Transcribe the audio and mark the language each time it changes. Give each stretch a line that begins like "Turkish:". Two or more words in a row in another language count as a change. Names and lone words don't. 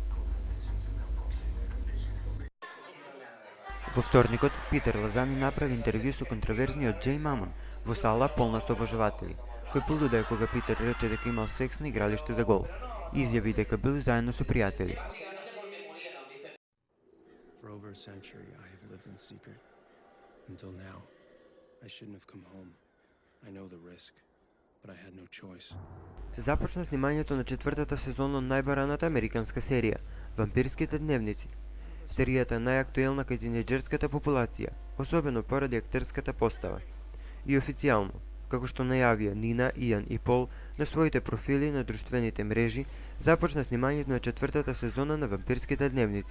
Macedonian: Во вторникот, Питер Лазани направи интервју со контроверзниот Џеј Мамон во сала полна со обожаватели, кој полудеа кога Питер рече дека имал секс на игралиште за голф. Изјави дека бил заедно со пријатели.
English: For over a century, I have lived in secret. Until now, I shouldn't have come home. I know the risk, but I had no choice.
Macedonian: Започна снимањето на четвртата сезона на најбараната американска серија, Вампирските дневници. Серијата е најактуелна кај тинеџерската популација, особено поради актерската постава. И официјално, како што најавија Нина, Иан и Пол на своите профили на друштвените мрежи, започна снимањето на четвртата сезона на Вампирските дневници.